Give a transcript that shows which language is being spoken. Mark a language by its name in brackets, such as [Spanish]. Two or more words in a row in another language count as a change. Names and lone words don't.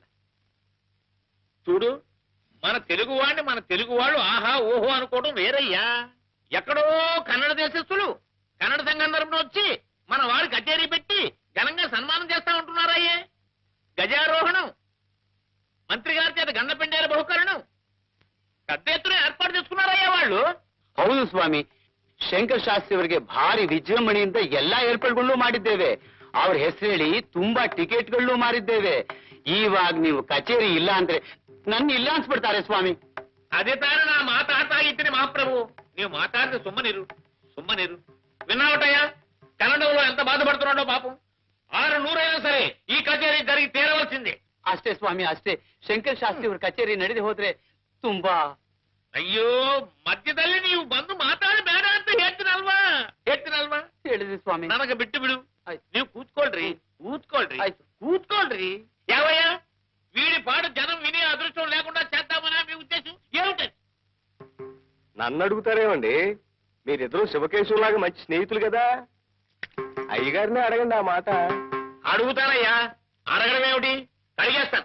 [Telugu] చూడు మన తెలుగువాడిని మన తెలుగు వాళ్ళు ఆహా ఓహో అనుకోవడం వేరయ్యా. ఎక్కడో కన్నడ దేశస్తులు కన్నడ సంఘం తరపున వచ్చి మన వారి కచేరీ పెట్టి ఘనంగా సన్మానం చేస్తా ఉంటున్నారయ్యే. గజారోహణం, మంత్రి గారి చేత గండపెండేల బహుకరణం పెద్ద ఎత్తున ఏర్పాటు చేసుకున్నారయ్యా వాళ్ళు. [Kannada] ಹೌದು ಸ್ವಾಮಿ, ಶಂಕರ್ ಶಾಸ್ತ್ರಿ ಅವರಿಗೆ ಭಾರಿ ವಿಜೃಂಭಣೆಯಿಂದ ಎಲ್ಲಾ ಏರ್ಪಾಡುಗಳು ಮಾಡಿದ್ದೇವೆ. ಅವ್ರ ಹೆಸರು ಹೇಳಿ ತುಂಬಾ ಟಿಕೆಟ್ಗಳನ್ನು ಮಾರಿದ್ದೇವೆ. ಇವಾಗ ನೀವು ಕಚೇರಿ ಇಲ್ಲ ಅಂದ್ರೆ ನನ್ನ ಇಲ್ಲ ಅನ್ಸ್ಬಿಡ್ತಾರೆ ಸ್ವಾಮಿ. [Telugu] అదే తాను నా మాట తాగిచ్చిన మహాప్రభు. నీవు మాట్లాడితే [Kannada] ಸುಮ್ಮನಿರು ಸುಮ್ಮನಿರು. [Telugu] విన్నావటయ్యా కన్నడంలో ఎంత బాధపడుతున్నాడో పాపం. 600 అయినా సరే ఈ కచేరీ జరిగి తీరవలసిందే. [Kannada] ಅಷ್ಟೇ ಸ್ವಾಮಿ, ಅಷ್ಟೇ. ಶಂಕರ್ ಶಾಸ್ತ್ರಿ ಅವ್ರ ಕಚೇರಿ ನಡೆದು ಹೋದ್ರೆ ತುಂಬಾ. ಅಯ್ಯೋ ಮಧ್ಯದಲ್ಲಿ ನೀವು ಬಂದು ಮಾತಾಡಿ ಬೇಡ ಅಂತ ಹೇಳ್ತೀನಲ್ವಾ ಹೇಳಿದ್ರಿ ಸ್ವಾಮಿ. ನನಗೆ ಬಿಟ್ಟು ಬಿಡು. ಆಯ್ತು. ನೀವು ಕೂತ್ಕೊಳ್ರಿ ಕೂತ್ಕೊಳ್ರಿ ಆಯ್ತು. ಕೂತ್ಕೊಳ್ರಿ. [Telugu] యావయ్య వీడి పాడు జనం వినే అదృష్టం లేకుండా చేద్దామనా మీ ఉద్దేశం ఏమిటది? నన్ను అడుగుతారేమండి? మీరిద్దరూ శివకేశవులాగా మంచి స్నేహితులు కదా, అయ్యగారినే అడగండి ఆ మాట. అడుగుతానయ్యా, అడగడం ఏమిటి? కడిగేస్తాను.